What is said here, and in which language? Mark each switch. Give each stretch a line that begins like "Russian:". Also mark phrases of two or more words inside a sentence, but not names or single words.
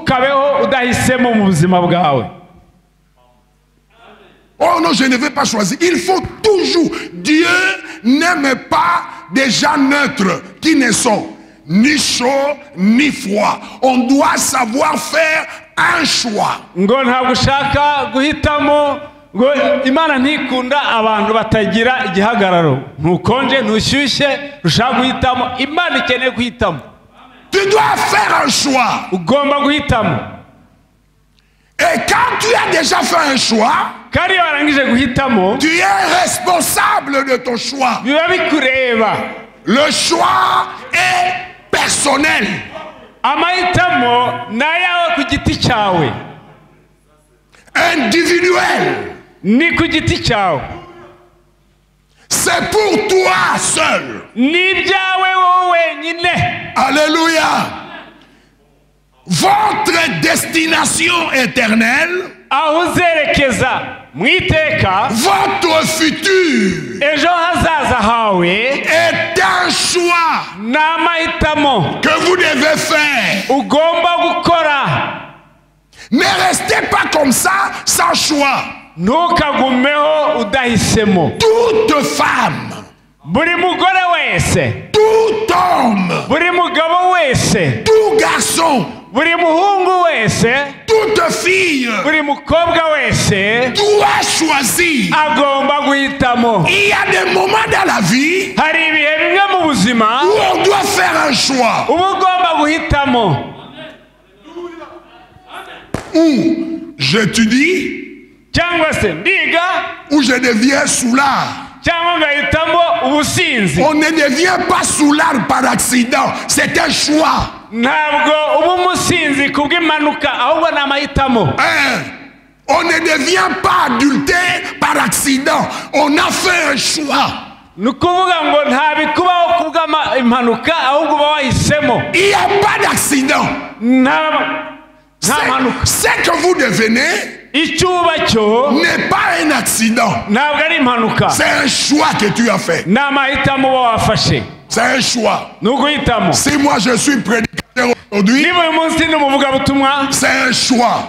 French: Oh non, je ne vais pas choisir. Il faut toujours. Dieu n'aime pas des gens neutres qui ne sont ni chauds ni froids. On doit savoir faire un choix.
Kinyarwanda: Imana ntikunda abantu batagira igihagararo, ntukonje ntushyushye, rushaka guhitamo. Imana ikeneye guhitamo.
French: Tu dois faire un choix.
Kinyarwanda: Ugomba guhitamo.
French: Et quand tu as déjà fait un choix,
Kinyarwanda: kandi warangije guhitamo,
French: tu es responsable de ton choix.
Kinyarwanda: biba bikureba.
French: Le choix est personnel.
Kinyarwanda: Amahitamo nayawe ku giti cyawe.
French: Individuel.
Kinyarwanda: Ni ku giti cyawe.
French: C'est pour toi seul.
Kinyarwanda: Ni byawe wowe wenyine.
French: Alléluia. Votre destination éternelle, votre futur est un choix que vous devez faire. Ne restez pas comme ça sans choix.
Kinyarwanda: ntukagumeho udahisemo.
French: Toute femme,
Kinyarwanda: buri mugore wese,
French: tout homme,
Kinyarwanda: buri mugabo wese,
French: tout garçon,
Kinyarwanda: buri muhungu wese,
French: toute fille,
Kinyarwanda: buri mukobwa wese
French: doit choisir.
Kinyarwanda: agomba guhitamo.
French: Il y a des moments dans la vie
Kinyarwanda: hari ibihe bimwe mu buzima
French: où on doit faire un choix.
Kinyarwanda: uba ugomba guhitamo.
French: Ou j'étudie,
Kinyarwanda: cyangwa se ndiga,
French: ou je deviens soulard.
Kinyarwanda: cyangwa ngahitamo ubusinzi.
French: On ne devient pas soulard par accident, c'est un choix.
Kinyarwanda: ntabwo uba umusinzi kubw'impanuka, ahubwo ni amahitamo.
French: On ne devient pas adultère par accident, on a fait un choix.
Kinyarwanda: ni ukuvuga ngo nta bikubaho kubw'impanuka, ahubwo uba wahisemo.
French: Il n'y a pas d'accident. Ce que vous devenez n'est pas un accident. C'est un choix que tu as fait. C'est un choix. Si moi je suis prédicateur aujourd'hui, c'est un choix.